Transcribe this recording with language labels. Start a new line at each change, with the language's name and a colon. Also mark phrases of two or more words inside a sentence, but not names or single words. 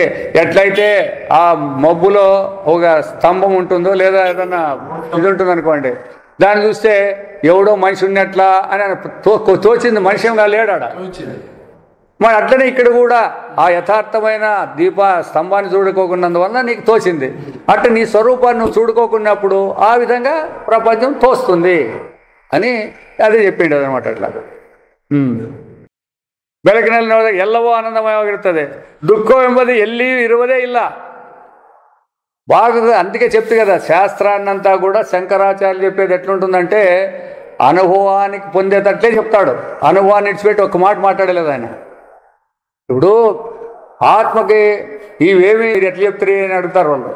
Telugu: ఎట్లయితే ఆ మబ్బులో ఒక స్తంభం ఉంటుందో లేదా ఏదన్నా ఇది ఉంటుంది అనుకోండి, దాన్ని చూస్తే ఎవడో మనిషి ఉన్నట్లా అని తోచింది, మనిషి ఏం లేడాడ. మరి అట్లనే ఇక్కడ కూడా ఆ యథార్థమైన స్తంభాన్ని చూడుకోకున్నందువల్ల నీకు తోచింది. అట్లా నీ స్వరూపాన్ని నువ్వు చూడుకోకున్నప్పుడు ఆ విధంగా ప్రపంచం తోస్తుంది అని అదే చెప్పిండు అనమాట.
Kannada: అట్లా ಬೆಳಕಿನಲ್ಲಿ ನೋಡಿದಾಗ ಎಲ್ಲವೂ ಆನಂದಮಯವಾಗಿರುತ್ತದೆ, ದುಃಖವೆಂಬುದು ಎಲ್ಲಿಯೂ ಇರುವುದೇ ಇಲ್ಲ.
Telugu: బాగా అందుకే చెప్తే కదా, శాస్త్రాన్నంతా కూడా శంకరాచార్యులు చెప్పేది ఎట్లుంటుందంటే అనుభవానికి పొందేటట్లే చెప్తాడు. అనుభవాన్ని ఇచ్చిపెట్టి ఒక్క మాట మాట్లాడలేదు ఆయన. ఇప్పుడు ఆత్మకి ఇవేమి ఎట్లా చెప్తారు అని అడుగుతారు వాళ్ళు.